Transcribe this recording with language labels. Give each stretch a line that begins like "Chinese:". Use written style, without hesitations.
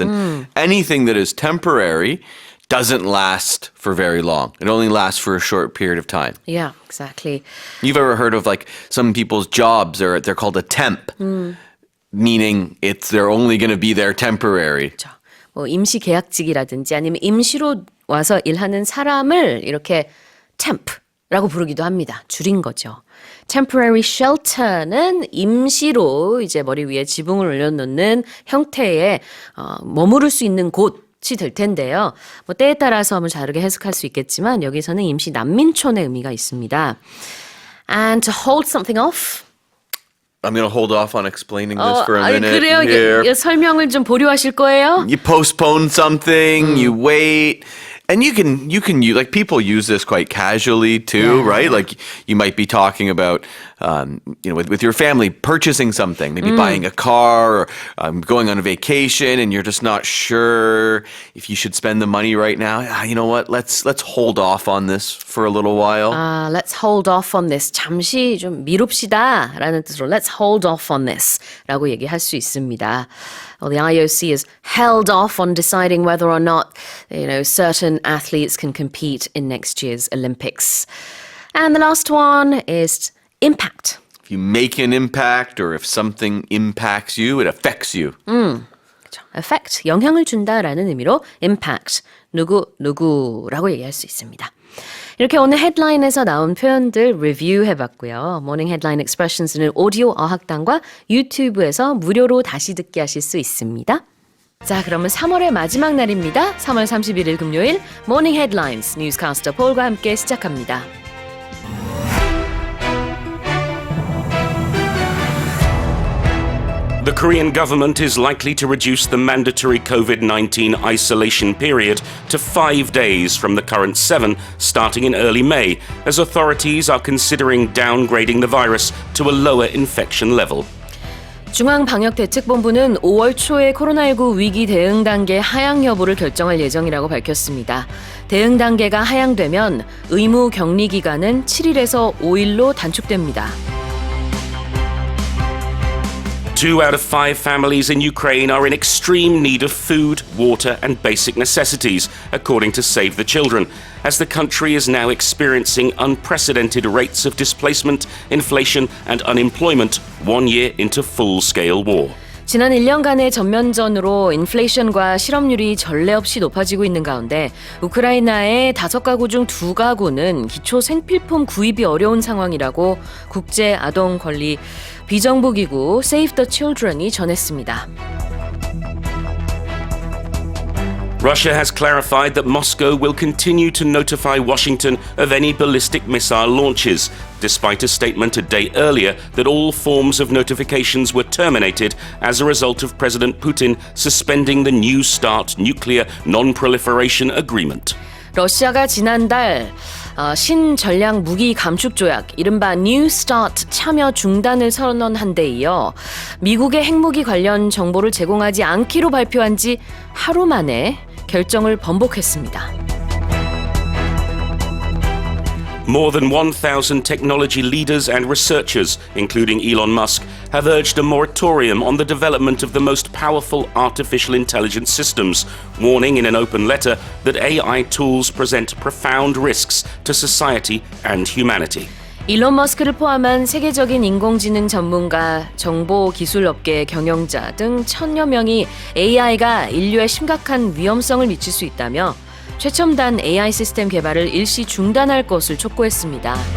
English: And anything that is temporary doesn't last for very long. It only lasts for a short period of time. Yeah, exactly. You've ever heard of like some people's jobs, they're called a temp, meaning they're only going to be there temporary.
Korean: 그렇죠. 뭐 임시 계약직이라든지 아니면 임시로 와서 일하는 사람을 이렇게 temp라고 부르기도 합니다. 줄인 거죠.
English: Temporary shelter
Korean: 는 임시로 이제 머리 위에 지붕을 올려놓는 형태의 머무를 수 있는 곳이 될 텐데요. 뭐 때에 따라서 한번 다르게 해석할 수 있겠지만 여기서는 임시 난민촌의 의미가 있습니다.
English: And to hold something off. I'm going to hold off on explaining this for a
Korean: 아니,
English: minute
Korean: 그래요?
English: here.
Korean: 설명을 좀 보류하실 거예요?
English: You postpone something, you wait. And you can like people use this quite casually too, right? Like you might be talking about, with your family purchasing something, maybe buying a car or going on a vacation, and you're just not sure if you should spend the money right now. You know what? Let's hold off on this for a little while. Let's hold off on this.
Korean: 잠시 좀 미룹시다 라는 뜻으로
English: let's hold off on this
Korean: 라고 얘기할 수 있습니다.
English: The IOC is held off on deciding whether or not, certain athletes can compete in next year's Olympics. And the last one is impact. If you make an impact or if something impacts you, it affects you.
Korean: 그렇죠. Affect, 영향을 준다라는 의미로 impact, 누구라고 얘기할 수 있습니다. 이렇게 오늘 헤드라인에서 나온 표현들 리뷰해봤고요. 모닝 헤드라인 익스프레션스는 오디오 어학당과 유튜브에서 무료로 다시 듣기 하실 수 있습니다. 자, 그러면 3월의 마지막 날입니다. 3월 31일 금요일 모닝 헤드라인스 뉴스캐스터 폴과 함께 시작합니다.
English: The Korean government is likely to reduce the mandatory COVID-19 isolation period to 5 days from the current 7, starting in early May, as authorities are considering downgrading the virus to a lower infection level.
Korean: 중앙방역대책본부는 5월 초에 코로나19 위기 대응 단계 하향 여부를 결정할 예정이라고 밝혔습니다. 대응 단계가 하향되면 의무 격리 기간은 7일에서 5일로 단축됩니다.
English: 2 out of 5 families in Ukraine are in extreme need of food, water, and basic necessities, according to Save the Children, as the country is now experiencing unprecedented rates of displacement, inflation, and unemployment 1 year into full-scale war.
Korean: 지난 1년간의 전면전으로 인플레이션과 실업률이 전례 없이 높아지고 있는 가운데 우크라이나의 5가구 중 2가구는 기초 생필품 구입이 어려운 상황이라고 국제 아동 권리 비정부 기구 Save the Children이 전했습니다.
English: Russia has clarified that Moscow will continue to notify Washington of any ballistic missile launches, despite a statement a day earlier that all forms of notifications were terminated as a result of President Putin suspending the New START nuclear non-proliferation agreement.
Korean: 러시아가 지난달 신전략 무기 감축 조약, 이른바 New START 참여 중단을 선언한 데 이어 미국의 핵무기 관련 정보를 제공하지 않기로 발표한 지 하루 만에 결정을 번복했습니다.
English: More than 1,000 technology leaders and researchers, including Elon Musk, have urged a moratorium on the development of the most powerful artificial intelligence systems, warning in an open letter that AI tools present profound risks to society and humanity.
Korean: 일론 머스크를 포함한 세계적인 인공지능 전문가, 정보기술업계 경영자 등 1,000여 명이 AI가 인류에 심각한 위험성을 미칠 수 있다며 최첨단 AI 시스템 개발을 일시 중단할 것을 촉구했습니다.